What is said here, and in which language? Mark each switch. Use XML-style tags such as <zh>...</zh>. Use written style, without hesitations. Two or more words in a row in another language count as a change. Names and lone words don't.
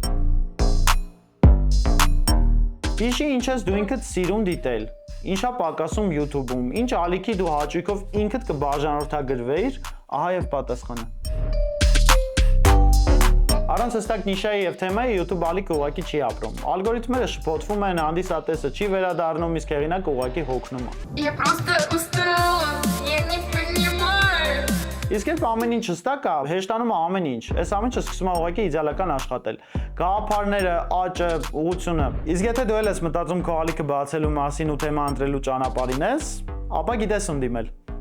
<hy>Հիշի ինչ ես դու ինքդ սիրուն դիտել, ինչա պակասում YouTube-ում, ինչ ալիքի դու հաճույքով ինքդ կբաժանորդագրվեիր, ահա եւ պատասխանը։ Առանց հստակ նիշայի եւ թեմայի YouTube ալիքը ուղղակի չի ապրում։ Ալգորիթմերը շփոթվում են, հանդիսատեսը չի վերադառնում, իսկ հեղինակը ուղղակի հոգնում է։</hy> <ru>Я просто устала, я не понимаю.</ru> <hy>Իսկ երբ ամեն ինչ հստակ է, հեշտանում է ամեն ինչ։ Այս ամեն ինչը սկսում է ուղղակի իդեալական աշխատել։ Գաղափարները, աճը, ուղղությունը։ Իսկ եթե դու ես մտածում քո ալիքը բացելու մասին ու թեմա ընտրելու ճանապարհին ես, ապա գիտես ում դիմել։</hy>